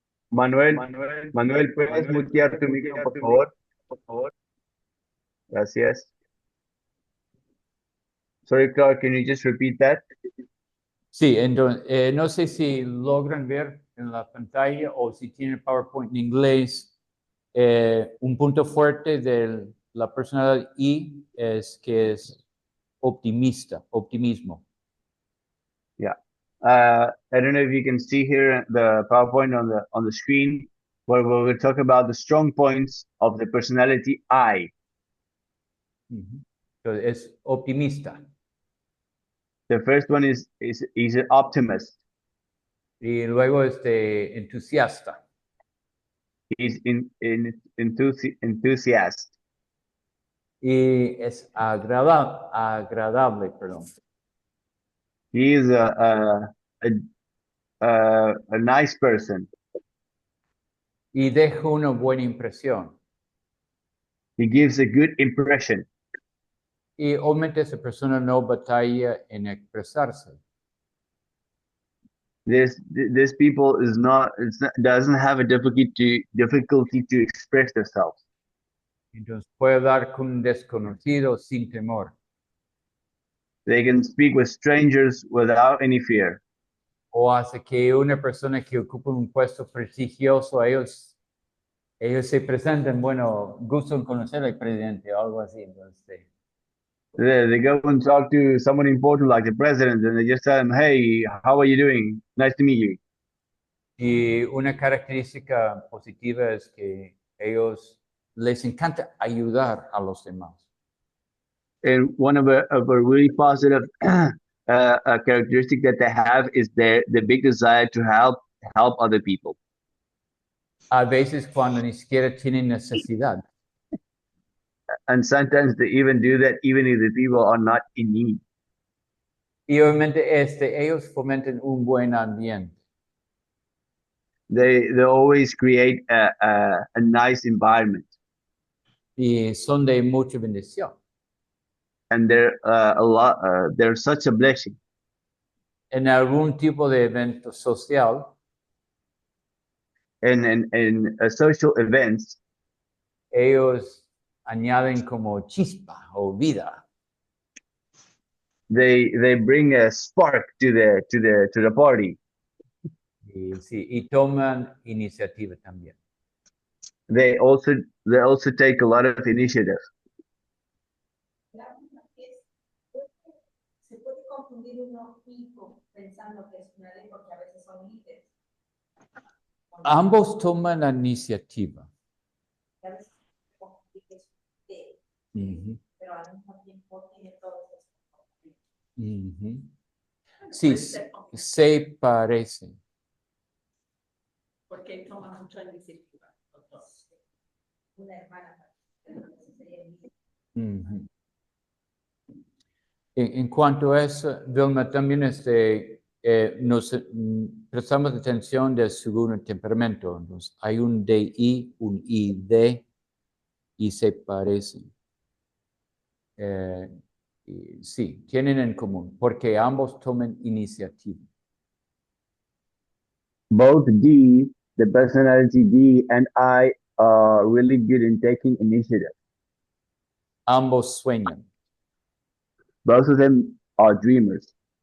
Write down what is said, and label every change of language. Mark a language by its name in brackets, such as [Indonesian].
[Spanish] Manuel, ¿puedes mutear tu micro, por favor? Gracias. [English] Sorry, Clark, can you just repeat that? [Spanish] Sí, entonces, no sé si logran ver en la pantalla o si tienen PowerPoint en inglés. Un punto fuerte de la personalidad I es que es optimista, optimismo. [English] Yeah. I don't know if you can see here the PowerPoint on the screen, where we'll talk about the strong points of the personality I. [Spanish] Entonces, es optimista. [English] The first one is an optimist. [Spanish] Y luego entusiasta. [English] He's enthusiast. [Spanish] Y es agradable, perdón. [English] He is a nice person. [Spanish] Y deja una buena impresión. [English] He gives a good impression. [Spanish] Y obviamente esa persona no batalla en expresarse. [English] This people doesn't have a difficulty to express themselves. [Spanish] Entonces puede dar con un desconocido sin temor. [English] They can speak with strangers without any fear. [Spanish] O hace que una persona que ocupa un puesto prestigioso, ellos se presenten, bueno, gusto en conocer al presidente o algo así. Entonces, [English] They go and talk to someone important like the president, and they just tell him, "Hey, how are you doing? Nice to meet you." [Spanish] y una característica positiva es que ellos les encanta ayudar a los demás. [English] And one of a really positive a characteristic that they have is the big desire to help other people. [Spanish] A veces cuando ni siquiera tienen necesidad. [English] And sometimes they even do that even if the people are not in need. [Spanish] Y obviamente ellos fomentan un buen ambiente. [English] They always create a nice environment, [Spanish] Y son de mucha bendición. [English] and they're such a blessing. [Spanish] En algún tipo de evento social, [English] And in social events, [Spanish] ellos añaden como chispa o vida. [English] they bring a spark to the party. [Spanish] Y, sí, y toman iniciativa también. [English] They also take a lot of initiative. [Spanish] La última es, se puede confundir uno hijo pensando que es una ley porque a veces son líderes. Ambos toman la iniciativa. A veces se confunde que es de, Ujú, pero al mismo tiempo tiene todos esos. ujú. Sí, se parecen. Porque toma mucha iniciativa. los dos. Una hermana, entonces sería el líder. Ujú. En cuanto a eso, Vilma, también nos prestamos atención del segundo temperamento. Entonces, hay un DI, un ID y se parecen. Y sí, tienen en común, porque ambos toman iniciativa. [English] Both D, the personality D, and I are really good in taking initiative. [Spanish] Ambos sueñan. [English] Both of them are dreamers.